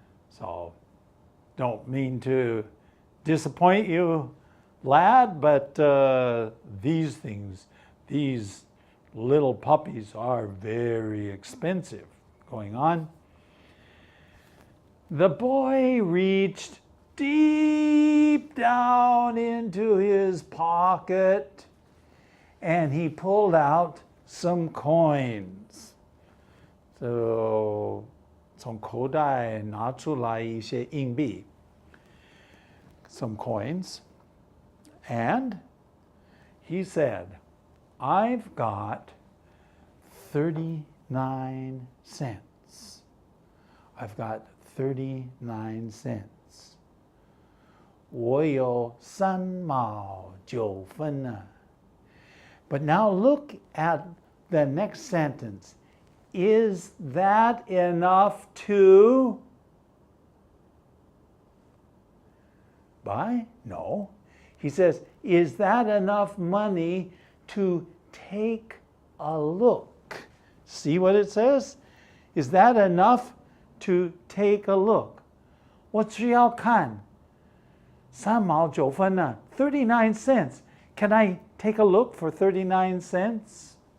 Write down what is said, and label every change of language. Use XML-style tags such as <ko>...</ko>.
<en>So don't mean to disappoint you, lad, but these things, these little puppies are very expensive. Going on. The boy reached deep down into his pocket and he pulled out some coins.</en> <zh>So 从口袋拿出来一些硬币.</zh> <en>Some coins. And he said, I've got 39 cents. I've got 39 cents.</en> <zh>我有3毛9分呢.</zh> <en>But now look at the next sentence. Is that enough to buy? No. He says, is that enough money to take a look? See what it says? Is that enough to take a look?</en> <zh>我只要看3毛9分呢,</zh> <en>39 cents. Can I take a look for 39 cents?</en>